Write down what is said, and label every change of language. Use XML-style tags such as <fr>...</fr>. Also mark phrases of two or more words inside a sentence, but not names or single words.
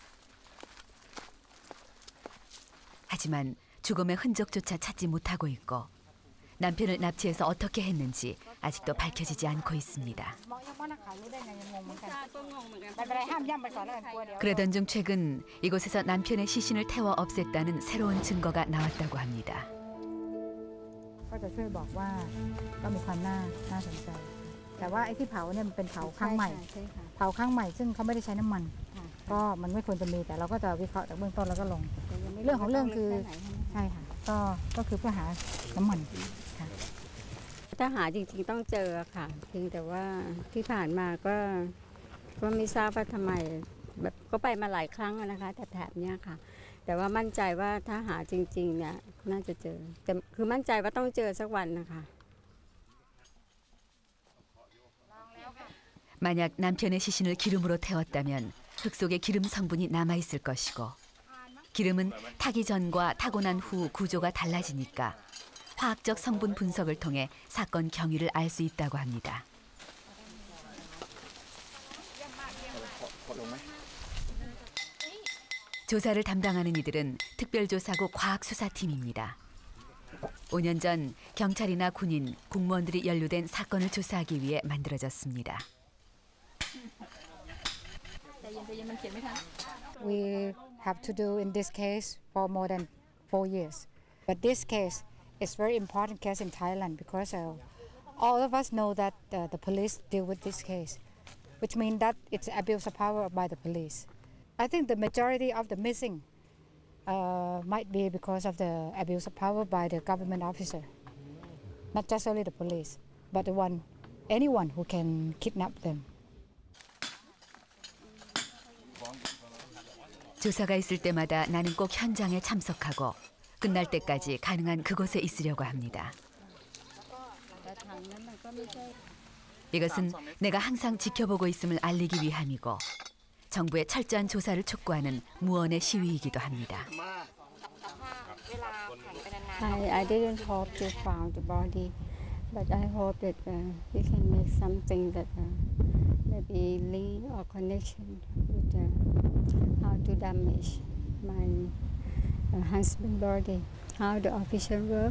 <ko>하지만 죽음의 흔적조차 찾지 못하고 있고 남편을 납치해서 어떻게 했는지 아직도 밝혀지지 않고 있습니다. 그러던 중 최근 이곳에서 남편의 시신을 태워 없앴다는 새로운 증거가 나왔다고 합니다.</ko> <th>ก็จะช่วยบอกว่าก็มีความน่าสนใจแต่ว่าไอ้ที่เผาเนี่ยมันเป็นเผาครั้งใหม่เผาครั้งใหม่ซึ่งเขาไม่ได้ใช้น้ำมันก็มันไม่ควรจะมีแต่เราก็จะวิเคราะห์จากเบื้องต้นแล้วก็ลงเรื่องของเรื่องคือใช่ค่ะก็คือเพื่อหาน้ำมันค่ะ ถ้าหาจริงๆต้องเจอค่ะเพียงแต่ว่าที่ผ่านมาก็ไม่ทราบว่าทำไมแบบก็ไปมาหลายครั้งนะคะแถบเนี้ยค่ะแต่ว่ามั่นใจว่าถ้าหาจริงๆเนี่ยน่าจะเจอแต่คือมั่นใจว่าต้องเจอสักวันนะคะ</th> <ko>만약 남편의 시신을 기름으로 태웠다면 흙 속에 기름 성분이 남아있을 것이고 기름은 타기 전과 타고 난 후 구조가 달라지니까 화학적 성분 분석을 통해 사건 경위를 알 수 있다고 합니다. 조사를 담당하는 이들은 특별조사국 과학수사팀입니다. 5년 전 경찰이나 군인, 공무원들이 연루된 사건을 조사하기 위해 만들어졌습니다.</ko> <en>We have to do in this case for more than 4 years. But this case is very important case in Thailand because all of us know that the police deal with this case, which means that it's abuse of power by the police. I think the majority of the missing might be because of the abuse of power by the government officer. Not just only the police, but anyone who can kidnap them.</en> <ko>조사가 있을 때마다 나는 꼭 현장에 참석하고 끝날 때까지 가능한 그곳에 있으려고 합니다. 이것은 내가 항상 지켜보고 있음을 알리기 위함이고 정부의 철저한 조사를 촉구하는 무언의 시위이기도 합니다.</ko> <en>I didn't hope to find the body, but I hope that we can make something that maybe link or connection with how to damage my husband's body, how the official work.</en>